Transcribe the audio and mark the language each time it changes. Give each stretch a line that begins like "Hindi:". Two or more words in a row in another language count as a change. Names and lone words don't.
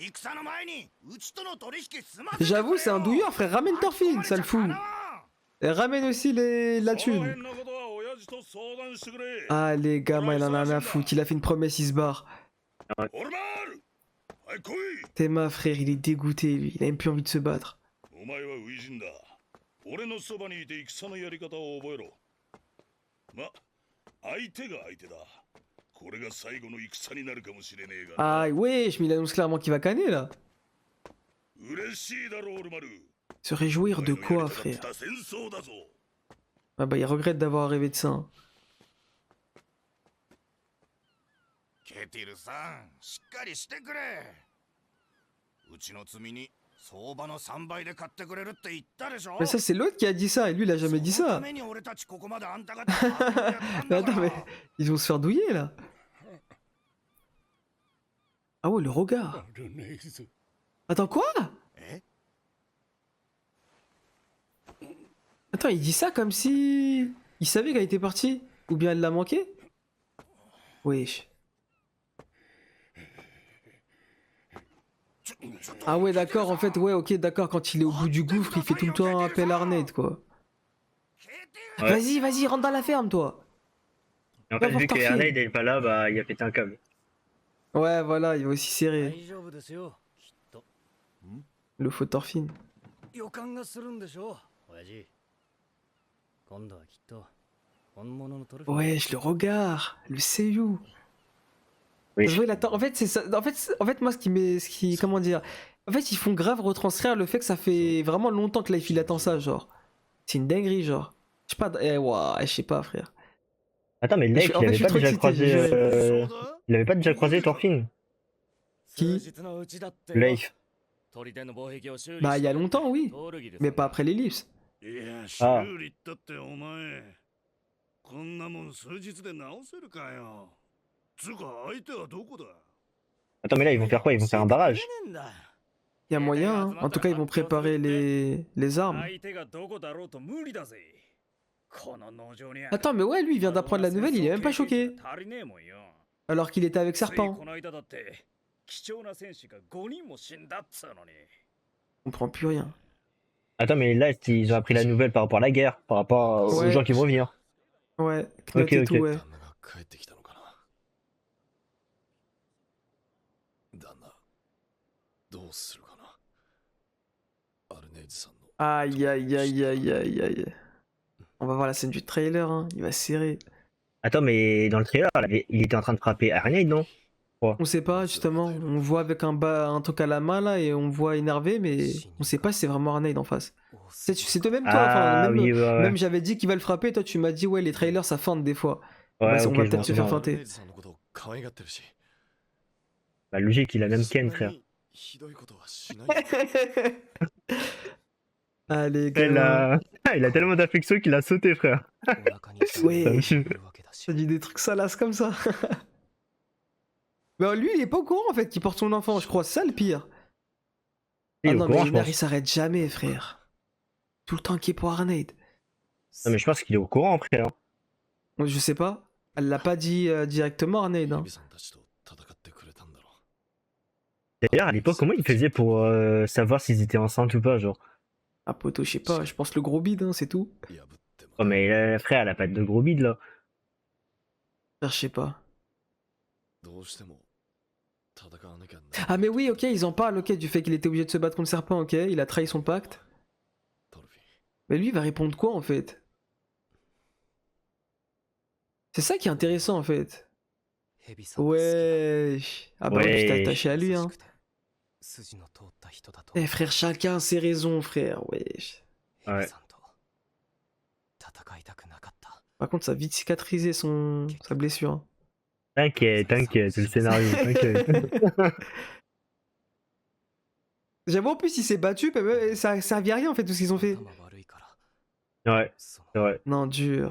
French: J'avoue, c'est un douilleur, frère. Ramène Thorfinn, ça le fout. Et ramène aussi la thune. Ah, les gamins, il en a rien à foutre. Il a fait une promesse, il se barre. Théma, frère, il est dégoûté, lui. Il a même plus envie de se battre.
Japanese: お前は初陣だ。俺のそばにいて戦のやり方を覚えろ。ま、相手が相手だ。これが最後の戦になるかもしれねえが。
French: Ah, wesh, mais il annonce clairement qu'il va canner, là.
Japanese: 嬉しいだろ、オルマル。
French: Se réjouir de quoi, frère?
Japanese: 戦争だぞ。
French: Ah bah, il regrette d'avoir rêvé de ça. Hein.
Japanese: ケティルさん、しっかりしてくれ。うちの罪に相場の3倍で買ってくれるって言ったでしょ。
French: Mais ça, c'est l'autre qui a dit ça, et lui, il a jamais dit ça.
Japanese: そのために俺たちここまであんたが
French: Mais attends, mais ils vont se faire douiller, là. Ah ouais, le regard. Attends, quoi? Attends, il dit ça comme si... Il savait qu'elle était partie? Ou bien elle l'a manqué? Wesh. Ah ouais, d'accord, en fait, ouais, ok, d'accord, quand il est au bout du gouffre, il fait tout le temps un appel à Arnett, quoi. Ouais. Vas-y, vas-y, rentre dans la ferme, toi. Et en Va fait, voir vu que Thorfinn. Arneid est pas là, bah il a pété un câble. Ouais, voilà, il va aussi serrer. Le faux Thorfinn.
Japanese: 予感がするんでしょ親父今度はきっと本物のトロフィー
French: Wesh, le regard, le seiyuu. Oui. Je vois, il attend. En fait, c'est ça. En fait, moi, comment dire. En fait, ils font grave retranscrire le fait que ça fait vraiment longtemps que Life il attend ça, genre. C'est une dinguerie, genre. Je sais pas. Ouah, je sais pas, frère. Attends, mais Leif, En il fait, je avait suis pas trop déjà excité, croisé. Il avait pas déjà croisé Thorfinn. Qui?
Japanese: 数日のうちだってよ
French: Leif.
Japanese: 砦の防壁を修理
French: Bah, il y a
Japanese: したのって
French: longtemps, oui.
Japanese: トールギルさ
French: Mais pas après l'ellipse.
Japanese: いや、ああ修理ったってお前、こんなもん数日で直せるかよ。つうか相手はどこだ。
French: Attends, mais là, ils vont faire quoi? Ils vont faire un barrage. Il y a moyen, hein. En tout cas, ils vont préparer les armes.
Japanese: 相手がどこだろうと無理だぜこの農場に
French: Attends, mais ouais, lui, il vient d'apprendre la nouvelle, il est même pas choqué.
Japanese: 足りねえもんよ
French: Alors qu'il était avec
Japanese: つい
French: Serpent.
Japanese: この間だって貴重な戦士が5人も死んだっつうのに
French: On comprend plus rien. Attends, mais là, ils ont appris la nouvelle par rapport à la guerre, par rapport aux Ouais. gens qui vont venir. Ouais, Knut Ok, et ok. tout, ouais.
Japanese: 旦那が帰ってきたのかな。旦那、どうするかな。アルネージさんの。
French: Aïe, aïe, aïe, aïe, aïe, aïe. On va voir la scène du trailer, hein. Il va serrer. Attends, mais dans le trailer, il était en train de frapper Arneid, non? On sait pas, justement. On voit avec un truc à la main, là, et on voit énervé, mais on sait pas si c'est vraiment Arneid en face. C'est toi-même, toi. Ah Enfin, même, oui, ouais, ouais. même j'avais dit qu'il va le frapper, toi, tu m'as dit, ouais, les trailers, ça feinte des fois. Ouais, Bah, ok, on va je peut-être m'en se faire souviens.
Japanese: アルネー
French: feinter.
Japanese: ジさんのことを可愛がってるし。
French: Bah, logique, il a même Ken,
Japanese: そんな
French: frère.
Japanese: にひどいことはしないよ。
French: Allez, Il gamin. il a tellement d'affection qu'il a sauté, frère.
Japanese: お腹に
French: Ouais.
Japanese: いるわけだし
French: Ça dit des trucs salaces comme ça. Mais lui, il est pas au courant, en fait, qu'il porte son enfant, je crois. C'est ça le pire. Il Ah est au non, courant, mais je Ener, pense. il s'arrête jamais, frère. Tout le temps qu'il est pour Arneid. Non, mais je pense qu'il est au courant, frère. Je sais pas. Elle l'a pas dit directement, Arneid. Hein.
Japanese: ヘビさんたちと戦ってくれたんだろ
French: D'ailleurs, à l'époque, comment ils faisaient pour savoir s'ils étaient enceintes ou pas, genre? Ah, poto, je sais pas. Je pense le gros bide, hein, c'est tout.
Japanese: う。破っても
French: Oh, mais frère, elle a pas de gros bide, là. Frère, je sais pas.
Japanese: どうしても戦わなきゃな。
French: Ah, mais oui, ok, ils en parlent, ok, du fait qu'il était obligé de se battre contre le serpent, ok. Il a trahi son pacte.
Japanese: トロフィー。
French: Mais lui, il va répondre quoi, en fait? C'est ça qui est intéressant, en fait.
Japanese: ヘビさんが好きだ
French: Wesh. Ah, bah ouais, tu t'es Ouais. attaché à lui,
Japanese: 優
French: hein.
Japanese: しくて筋の通った人だと
French: Eh, frère, chacun ses raisons, frère. Wesh.
Japanese: ヘビさんと戦いたくなかった
French: Par contre, ça a vite cicatrisé sa blessure. Hein. T'inquiète, t'inquiète, c'est le scénario, t'inquiète. J'avoue, en plus, il s'est battu, mais ça servait à rien, en fait, tout ce qu'ils ont fait.
Japanese: 頭悪いから
French: Ouais,
Japanese: そ
French: c'est vrai. Non, dur.